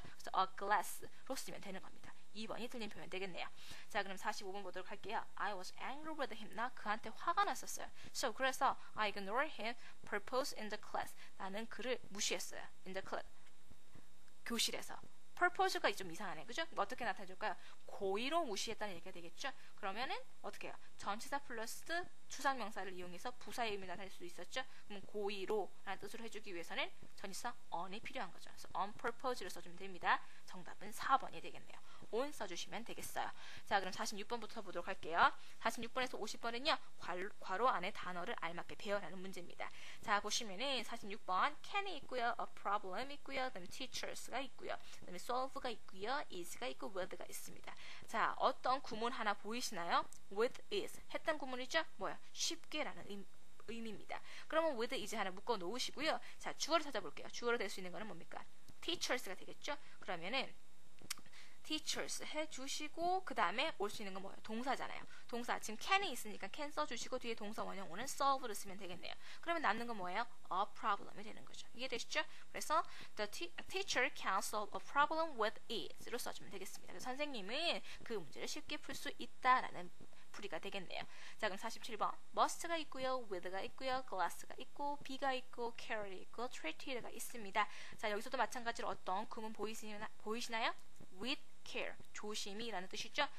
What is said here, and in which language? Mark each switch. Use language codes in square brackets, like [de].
[ko] 그래서 a glass로 쓰면 되는 겁니다. 2번이 틀린 표현 되겠네요. 자, 그럼 45번 보도록 할게요. [en] I was angry with him. [ko] 나 그한테 화가 났었어요. [en] So, 그래서 I ignored him purpose in the class. [ko] 나는 그를 무시했어요. [en] in the class. [ko] 교실에서. purpose가 좀 이상하네. 그죠? 어떻게 나타내줄까요? 고의로 무시했다는 얘기가 되겠죠? 그러면은 어떻게 해요? 전치사 플러스 추상명사를 이용해서 부사의 의미를 나타낼 수 있었죠? 그럼 고의로 라는 뜻으로 해주기 위해서는 전치사 on이 필요한 거죠. 그래서 on purpose를 써주면 됩니다. 정답은 4번이 되겠네요. on 써주시면 되겠어요. 자, 그럼 46번부터 보도록 할게요. 46번에서 50번은요. 괄호 안에 단어를 알맞게 배열하는 문제입니다. 자, 보시면은 46번 can이 있고요. a problem 있고요. 그다음에 teachers가 있고요. 그다음에 solve가 있고요. is가 있고 with가 있습니다. 자, 어떤 구문 하나 보이시나요? with is 했던 구문이죠? 뭐야? 쉽게라는 의미입니다. 그러면 with is 하나 묶어 놓으시고요. 자, 주어를 찾아볼게요. 주어로 될 수 있는 거는 뭡니까? teachers가 되겠죠? 그러면은 teachers 해주시고 그 다음에 올 수 있는 건 뭐예요? 동사잖아요. 동사 지금 can이 있으니까 can 써주시고 뒤에 동사 원형 오는 solve를 쓰면 되겠네요. 그러면 남는 건 뭐예요? a problem이 되는 거죠. 이해되시죠? [en] 그래서 the teacher can solve a problem with ease로 [ko] 써주면 되겠습니다. 그래서 선생님은 그 문제를 쉽게 풀 수 있다라는 풀이가 되겠네요. 자, 그럼 47번 must가 있고요, with가 있고요, glass가 있고, be가 있고, care이 있고, treated가 있습니다. 자, 여기서도 마찬가지로 어떤 구문 보이시나요? with care, 조심히 라는 뜻이죠.